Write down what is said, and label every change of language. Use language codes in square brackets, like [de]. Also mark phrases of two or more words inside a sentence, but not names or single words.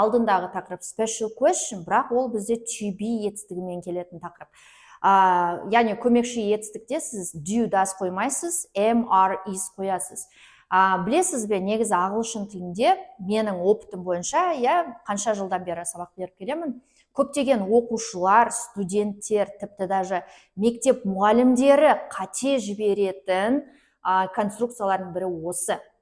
[kk] алдындағы тақырып [en] special question, [kk] бірақ ол бізде [en] to be [kk] етістігімен келетін тақырып. Яғни көмекші етістікте сіз [en] do, does [kk] қоймайсыз, [en] am, are, is [kk] қоясыз. Білесіз бе, негізі ағылшын тілінде менің опытым бойынша, қанша жылдан бері сабақ беріп келемін, көптеген оқушылар, студенттер, тіпті даже мектеп мұғалімдері қате жіберетін конструкциялардың бірі осы.